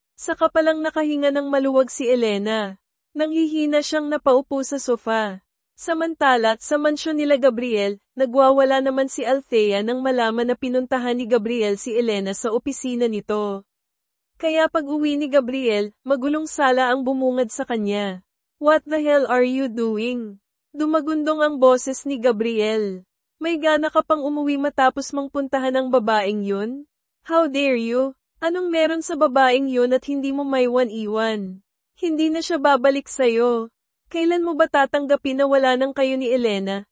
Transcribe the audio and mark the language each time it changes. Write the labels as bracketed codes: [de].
[tl] Saka palang nakahinga ng maluwag si Elena. Nanghihina siyang napaupo sa sofa. Samantala, sa mansyon nila Gabriel, nagwawala naman si Althea nang malaman na pinuntahan ni Gabriel si Elena sa opisina nito. Kaya pag-uwi ni Gabriel, magulong sala ang bumungad sa kanya. [en] What the hell are you doing? [tl] Dumagundong ang boses ni Gabriel. May gana ka pang umuwi matapos mang puntahan ang babaeng yun? [en] How dare you? [tl] Anong meron sa babaeng yun at hindi mo maiwan-iwan? Hindi na siya babalik sa'yo. Kailan mo ba tatanggapin na wala nang kayo ni Elena?